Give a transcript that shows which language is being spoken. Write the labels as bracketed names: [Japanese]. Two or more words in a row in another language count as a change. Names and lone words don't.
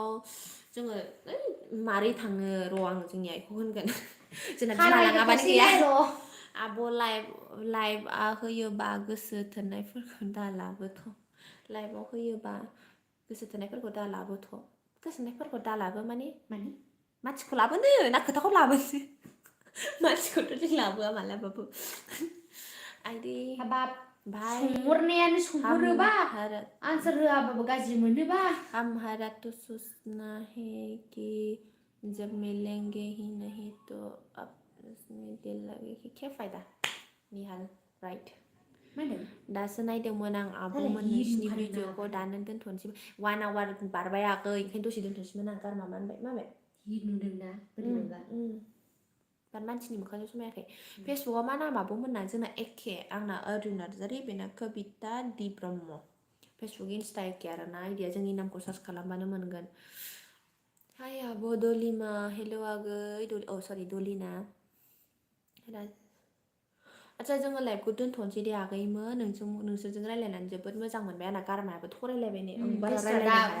[Bodo] जोङो मारै थाङो र' आं जोंनि आइखौ होनगोन जोंना बिमा लाङाबानो गैया आब' लाइभआ होयोबा गोसो थोनायफोरखौ दालाबोथ' लाइभआव होयोबा गोसो थोनायफोरखौ दालाबोथ' गोसोनायफोरखौ दालाबो माने मानसिखौ लाबोनो ना खोथाखौ लाबोनो मानसिखौथ' जों लाबोआ मालाबाबो आइदै हाबाब भाई सोंहरनायानो सोंहरोबा [Hindi] हमारा [Bodo] आनसार होआबाबो गाज्रि मोनोबा [Hindi] हमारा तो सोचना है कि जब मिलेंगे ही नहीं तो अब उसमें दिल लगेगी क्या फायदा निहाल राइट [Bodo] मा होनदों दासो नायदोंमोन आं आब'मोन जालाय नोंसिनि नुखादों भिडिअखौ नामा? दानो दोनथ'नोसै 1 आवार बारबायाखै ओंखायनो दसे दोनथ'नोसैमोन आं गारमा माबाय हिट नुदोंना बोरैबा बाट मानसिनि मोखांजों समायाखै फेसबुकआव मा नाम आब'मोनना जोंना एखे आंना अरुना बेना कबिता दि ब्रह्म फेसबुक इन्स्टा एखे आरोना आइडिया जोंनि नामखौ सार्च खालामबानो मोनगोन हाय आब' दलिमा हेल' आगै सरि दलिना आच्छा जोङो लाइभखौ दोनथ'नोसै दे आगैमोन नोंसोरजों रायलायनानै जोबोद मोजां मोनबाय आंना गारमायाबो थरायलायबाय ने आं बारा रायलायनो हाया